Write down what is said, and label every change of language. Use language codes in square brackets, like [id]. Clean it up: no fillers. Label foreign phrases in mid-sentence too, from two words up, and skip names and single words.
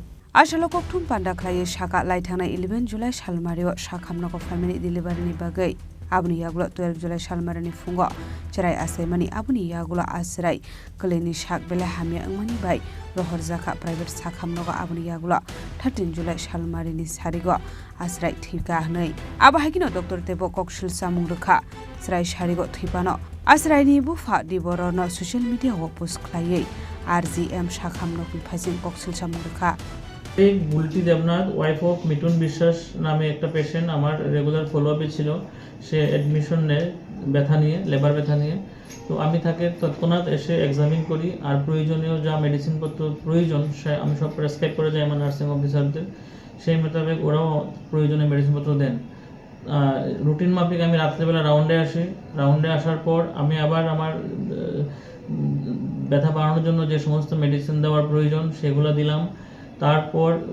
[trp] Ashala kokthum pandak khlai shaka laithana 11 July salmario shakamnoko [en] family delivery [trp] ni bagai abuni yagula 12 July salmarani fungo cherai asaimani abuni yagula asrai kleni shak bela hamya angmani bai rohor jaka private sakhamnogo abuni yagula 13 July salmarini sarigo asrai thika hnai aba hakino Dr. Tebo kokshil samung rekha srai sarigo thipano asrai ni bufa diborono [en] social media [trp] wo post khlai RGM sakhamnokni phasing kokshil samung rekha [bn] এই বুলটি দেবনাথ [en] wife of [bn] মিঠুন বিশ্বাস নামে একটা পেশেন্ট আমার [en] regular follow up [bn] ছিল সে অ্যাডমিশন নেয় ব্যথা নিয়ে লেবার ব্যথা নিয়ে তো আমি তাকে তৎক্ষণাৎ এসে এক্সামিন করি আর প্রয়োজনীয় যা মেডিসিনপত্র প্রয়োজন সে আমি সব প্রেসক্রাইব করে যাই আমার [en] nursing officers [bn] সেই মোতাবেক ওরাও প্রয়োজনীয় মেডিসিনপত্র দেন রুটিন মাফিক আমি রাত্রেবেলা রাউন্ডে আসার পর আমি আবার আমার ব্যথা বাড়ানোর জন্য যে সমস্ত মেডিসিন দেওয়ার প্রয়োজন সেগুলো দিলাম তারপর